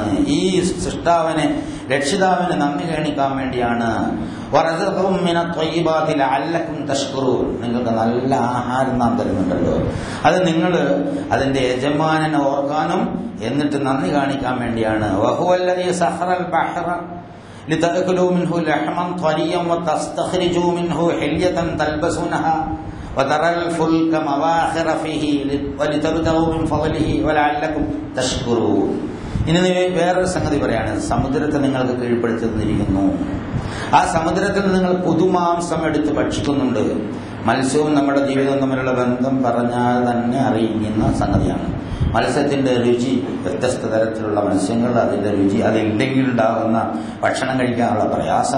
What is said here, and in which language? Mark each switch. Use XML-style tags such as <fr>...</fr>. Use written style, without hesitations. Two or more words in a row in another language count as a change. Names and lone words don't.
<ml>ഈ സൃഷ്ടാവിനെ രക്ഷിതാവിന് നന്ദി കാണിക്കാൻ വേണ്ടിയാണ്. നിങ്ങൾക്ക് നല്ല ആഹാരം നാം തരുന്നുണ്ടല്ലോ, അത് നിങ്ങൾ അതിന്റെ യജമാനനെ ഓർക്കാനും എന്നിട്ട് നന്ദി കാണിക്കാൻ വേണ്ടിയാണ്.</ml> <ar>لتأكلوا منه لحما طريا وتستخرجوا منه حلية تلبسونها وترى الفلك مواخر فيه ولتبتغوا من فضله ولعلكم تشكرون.</ar> <ml>ഇനി വേറൊരു സംഗതി പറയാണ്, സമുദ്രത്തെ നിങ്ങൾക്ക് കീഴ്പ്പെടുത്തി തന്നിരിക്കുന്നു. ആ സമുദ്രത്തിൽ നിങ്ങൾ പുതുമാംസം എടുത്ത് ഭക്ഷിക്കുന്നുണ്ട്. മത്സ്യവും നമ്മുടെ ജീവിതവും തമ്മിലുള്ള ബന്ധം പറഞ്ഞാൽ തന്നെ അറിയുന്ന സംഗതിയാണ്. മത്സ്യത്തിന്റെ രുചി, വ്യത്യസ്ത തരത്തിലുള്ള മത്സ്യങ്ങൾ, അതിന്റെ രുചി, അതില്ലെങ്കിൽ ഉണ്ടാകുന്ന ഭക്ഷണം കഴിക്കാനുള്ള പ്രയാസം.</ml>